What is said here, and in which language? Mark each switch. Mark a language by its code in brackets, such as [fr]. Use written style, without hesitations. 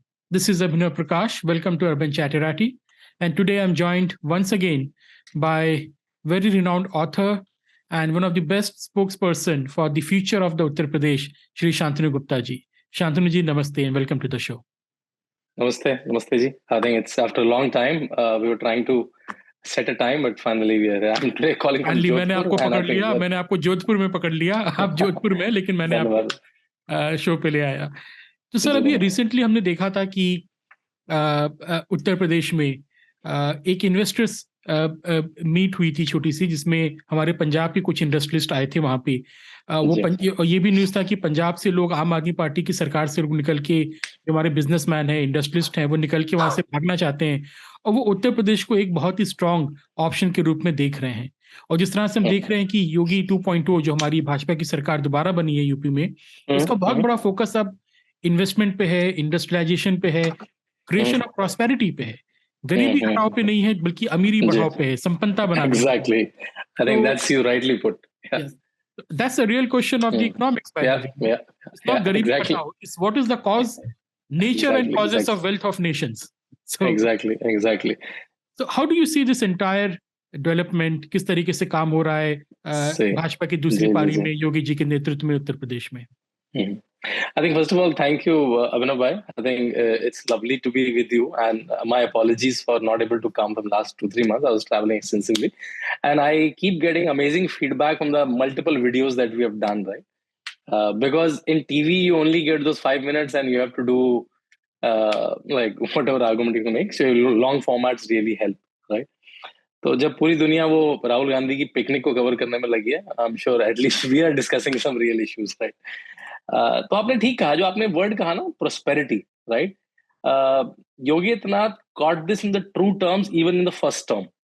[en] This is Abhinav Prakash. Welcome to Urban Chatterati. And today I'm joined once again by very renowned author and one of the best spokesperson for the future of the Uttar Pradesh, Shri Shantanu Gupta ji. Shantanu ji, namaste and welcome to the show. Namaste ji. I think it's after a long time. We were trying to set a time, but finally we are. I'm today calling from Jodhpur. [hi] मैंने आपको पकड़ लिया, मैंने आपको जोधपुर में पकड़ लिया, आप जोधपुर में, लेकिन मैंने आपको शो पे ले आया. तो सर, अभी रिसेंटली हमने देखा था कि उत्तर प्रदेश में एक इन्वेस्टर्स मीट हुई थी छोटी सी, जिसमें हमारे पंजाब के कुछ इंडस्ट्रियलिस्ट आए थे वहां पे. ये भी न्यूज था कि पंजाब से लोग आम आदमी पार्टी की सरकार से निकल के, जो हमारे बिजनेसमैन हैं, इंडस्ट्रियलिस्ट हैं, वो निकल के वहां से भागना चाहते हैं और वो उत्तर प्रदेश को एक बहुत ही स्ट्रांग ऑप्शन के रूप में देख रहे हैं. और जिस तरह से हम देख रहे हैं कि योगी 2.0 जो हमारी भाजपा की सरकार दोबारा बनी है यूपी में, उसका बहुत बड़ा फोकस अब इन्वेस्टमेंट पे है, इंडस्ट्रियलाइजेशन पे है, क्रिएशन ऑफ प्रॉस्पेरिटी पे है. गरीबी हटाओ पे नहीं है, बल्कि अमीरी बढ़ाओ पे है, संपन्नता बनाने. [en] Exactly. I think that's you rightly put. Yeah. Yes. That's the real question of the economics. Yeah. It's not garibi hataao. It's what is the cause, nature and causes of wealth of nations. So, Exactly. So how do you see this entire development? [hi] किस तरीके से काम हो रहा है भाजपा की दूसरी पारी में योगी जी के नेतृत्व में उत्तर प्रदेश में? [en] I think first of all, thank you, Abhinav bhai. I think it's lovely to be with you, and my apologies for not able to come for the last 2-3 months. I was traveling extensively, and I keep getting amazing feedback from the multiple videos that we have done, right? Because in TV you only get those 5 minutes, and you have to do like whatever argument you can make. So long formats really help, right? [hi] तो जब पूरी दुनिया वो राहुल गांधी की picnic को cover करने में लगी है, [en] I am sure at least we are discussing some real issues, right? [hi] तो आपने ठीक कहा, जो आपने वर्ड कहा ना, [en] Prosperity, right? Yogi Adityanath got this in the true terms even in the first term.